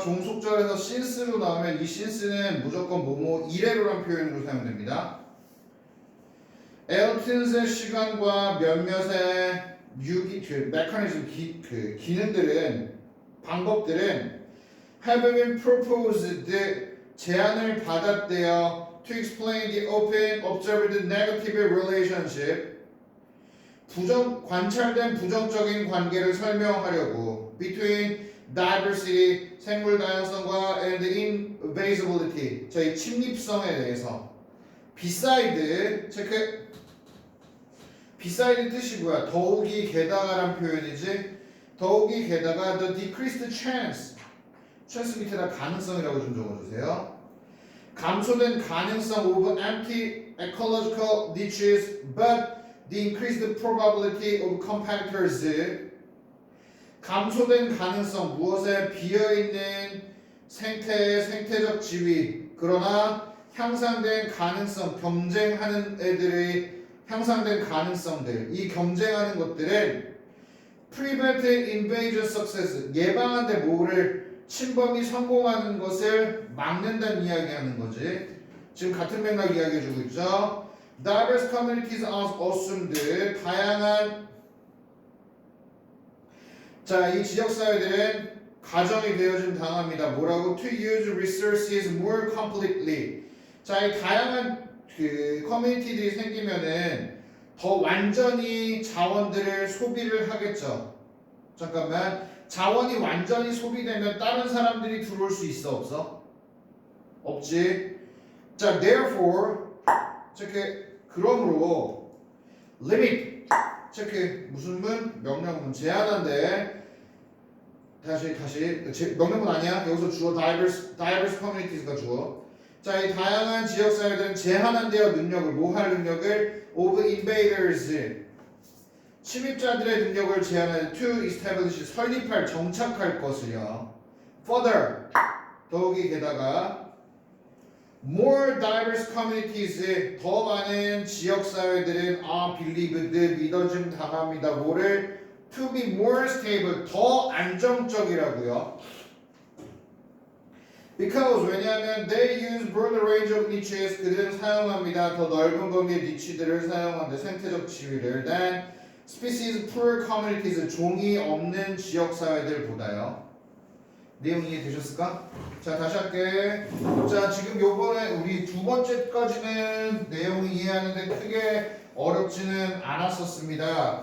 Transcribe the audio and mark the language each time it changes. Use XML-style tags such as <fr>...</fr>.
<ko>종속절에서 since로 나오면 이 since는 무조건 뭐뭐 이래로란 표현으로 사용됩니다. 엘튼의 시간과 몇몇의 메커니즘 기능들은 방법들은</ko> <en>have been proposed</en> <ko>제안을 받았대요.</ko> <en>To explain the open observed negative relationship</en> <ko>관찰된 부정적인 관계를 설명하려고</ko> <en>between diversity</en> <ko>생물 다양성과</ko> <en>and invasibility</en> <ko>저희 침입성에 대해서</ko> <en>beside 체크 beside</en> <ko>뜻이 뭐야? 더욱이 게다가란 표현이지. 더욱이 게다가</ko> <en>the decreased chance</en> <ko>밑에다 가능성이라고 좀 적어주세요. 감소된 가능성</ko> <en>of empty ecological niches but the increased probability of competitors</en> <ko>감소된 가능성, 무엇에 비어있는 생태의 생태적 지위, 그러나 향상된 가능성, 경쟁하는 애들의 향상된 가능성들, 이 경쟁하는 것들은</ko> <en>prevent invasion success,</en> <ko>예방하는데 뭐를 침범이 성공하는 것을 막는다는 이야기하는 거지. 지금 같은 맥락 이야기해주고 있죠.</ko> <en>Diverse communities are assumed,</en> <ko>다양한 자, 이 지역사회들은 가정이 되어진 당합니다. 뭐라고?</ko> <en>To use resources more completely.</en> <ko>자, 이 다양한 그 커뮤니티들이 생기면은 더 완전히 자원들을 소비를 하겠죠. 잠깐만, 자원이 완전히 소비되면 다른 사람들이 들어올 수 있어 없어? 없지. 자, therefore, 즉 그러므로 limit, 즉 무슨 문? 명령문 제한한데. 다시 명령문 아니야? 여기서 주어 diverse communities가 주어. 자, 이 다양한 지역사회들은 제한한대요 능력을, 뭐 할 능력을?</ko> <en>of invaders,</en> <ko>침입자들의 능력을 제한하는</ko> <en>to establish,</en> <ko>설립할, 정착할 것을요. further, 더욱이 게다가</ko> <en>more diverse communities,</en> <ko>더 많은 지역사회들은</ko> <en>are believed,</en> <ko>믿어짐 당합니다. 뭐를?</ko> <en>to be more stable,</en> <ko>더 안정적이라고요.</ko> <en>Because,</en> <ko>왜냐하면</ko> <en>they use broader range of niches,</en> <ko>그들은 사용합니다. 더 넓은 범위의 니치들을 사용하는데 생태적 지위를</ko> <en>than species poor communities,</en> <ko>종이 없는 지역사회들보다요. 내용 이해되셨을까? 자, 다시 할게. 자, 지금 요번에 우리 두 번째까지는 내용 이해하는데 크게 어렵지는 않았었습니다.</ko>